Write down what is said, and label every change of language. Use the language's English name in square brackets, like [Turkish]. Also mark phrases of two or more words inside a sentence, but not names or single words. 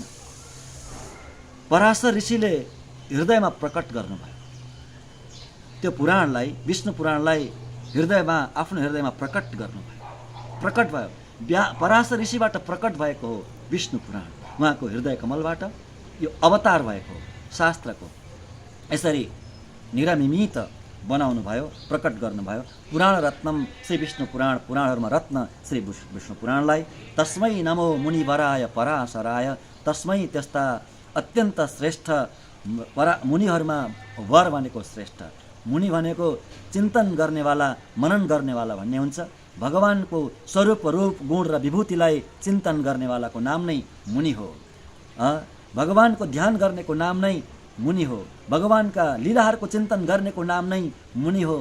[Nepali] पराशर ऋषिले हृदयमा प्रकट गर्नुभयो त्यो पुराणलाई, विष्णु पुराणलाई हृदयमा, आफ्नो हृदयमा प्रकट गर्नुभयो, प्रकट भयो। पराशर ऋषिबाट प्रकट भएको हो विष्णु पुराण, उहाँको हृदय कमलबाट यो अवतार भएको हो शास्त्रको। यसरी निरामिमित बनाउनु भयो, प्रकट गर्नुभयो। [Sanskrit] पुराण रत्नम श्री विष्णु पुराण, [Nepali] पुराणहरूमा रत्न श्री विष्णु पुराणलाई। [Sanskrit] तस्मै नमो मुनिवराय पराशराय, [Nepali] तस्मै त्यस्ता अत्यन्त श्रेष्ठ मुनिहरूमा वर भनेको श्रेष्ठ, मुनि भनेको चिन्तन गर्नेवाला, मनन गर्नेवाला भन्ने हुन्छ। भगवानको स्वरूप, रूप, गुण र विभूतिलाई चिन्तन गर्नेवालाको नाम नै मुनि हो। भगवानको ध्यान गर्नेको नाम नै मुनि हो, भगवानका लीलाहरूको चिन्तन गर्नेको नाम नै मुनि हो।